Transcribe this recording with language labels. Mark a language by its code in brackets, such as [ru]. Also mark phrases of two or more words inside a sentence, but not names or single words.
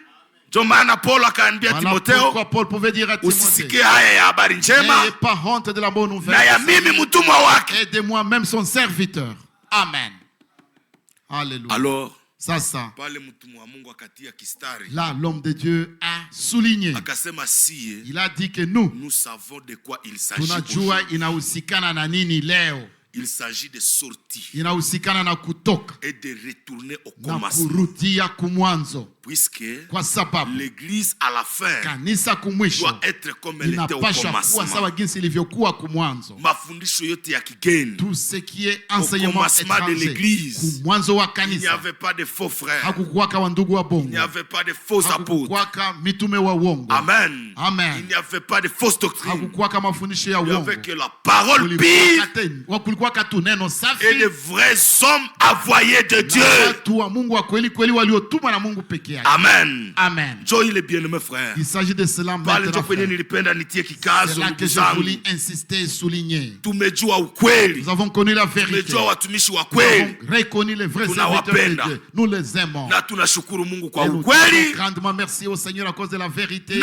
[fr] Voilà pourquoi Paul pouvait dire à Timothée, n'ayez pas honte de la bonne nouvelle et de moi-même son serviteur. Amen. Alléluia. Alors, là, l'homme de Dieu a souligné. Il a dit que nous savons de quoi il s'agit. [sw] Tunajua inahusikana na nini leo. [fr] Il s'agit de sortir [sw] inahusikana na kutoka [fr] et de retourner au [sw] na [fr] commencement. [sw] kurudia kumwanzo. [fr] Puisque [sw] kwa sababu [fr] l'église à la fin [sw] kanisa kumwisho [fr] doit être comme elle était au commencement. [sw] Sawa jinsi ilivyokuwa kumwanzo. Mafundisho yote ya kigeni. [fr] Tout ce qui est enseignement de l'église. [sw] Kumwanzo wa kanisa. [fr] Il n'y avait pas de faux frères. [sw] Hakukuwaka wa ndugu wa bongo. [fr] Il n'y avait pas de faux apôtres. [sw] Hakukuwaka mitume wa uongo. [fr] Amen. [sw] Amen. [fr] Il n'y avait pas de fausses doctrines. [sw] Hakukuwaka mafundisho ya uongo. [fr] Il n'y avait que la parole pure. [sw] Kulikuwaka tu neno safi. [fr] Et de vrais hommes envoyés de Dieu. [sw] Watu wa Mungu wa kweli kweli waliotumwa na Mungu peke yake. [fr] Amen. [sw] Amen. [fr] Joy le bien-aimé frère. Il s'agit de cela maintenant. C'est là que je voulais insister et souligner. Nous avons connu la vérité. Nous avons reconnu les vrais serviteurs de Dieu. Nous les aimons. Et nous disons grandement merci au Seigneur à cause de la vérité.